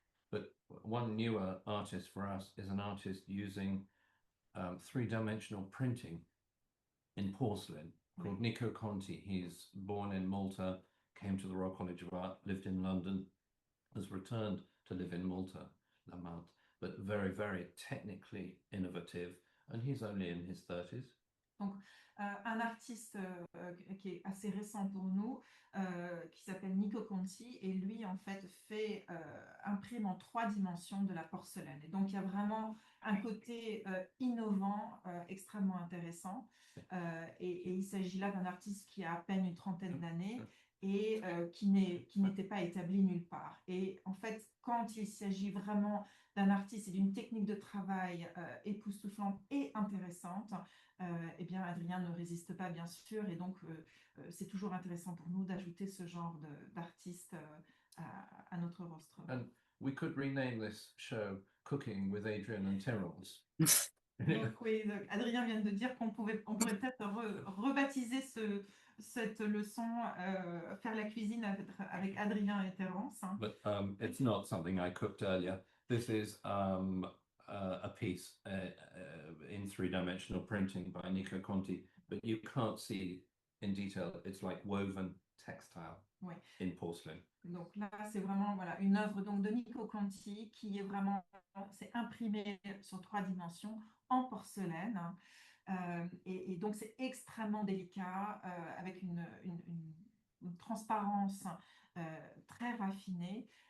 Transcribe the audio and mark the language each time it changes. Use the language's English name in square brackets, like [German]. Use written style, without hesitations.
[English] But one newer artist for us is an artist using three-dimensional printing in porcelain called Nico Conti. He's born in Malta, came to the Royal College of Art, lived in London, has returned to live in Malta, La Malte, but very, very technically innovative, and he's only in his 30s. [French] Donc, un artiste qui est assez récent pour nous, qui s'appelle Nico Conti, et lui, en fait, imprime en 3 dimensions de la porcelaine. Et donc, il y a vraiment un côté innovant, extrêmement intéressant. Et il s'agit là d'un artiste qui a à peine une trentaine d'années et qui n'était pas établi nulle part. Et en fait, quand il s'agit vraiment d'un artiste et d'une technique de travail époustouflante et intéressante, eh bien, Adrien ne résiste pas, bien sûr, et donc c'est toujours intéressant pour nous d'ajouter ce genre d'artiste à notre rostre. [English] And we could rename this show Cooking with Adrian and Terrence. [French] Donc, oui, Adrien vient de dire on pourrait peut-être rebaptiser cette leçon Faire la cuisine avec Adrien et Terence. Hein. [English] But it's not something I cooked earlier. This is a piece in three-dimensional printing by Nico Conti, but you can't see in detail. It's like woven textile [French] Ouais. [English] in porcelain. [French] Donc là, c'est vraiment voilà, une œuvre donc, de Nico Conti qui est vraiment c'est imprimé sur 3 dimensions en porcelaine. Et donc, c'est extrêmement délicat, avec une transparence très raffinée.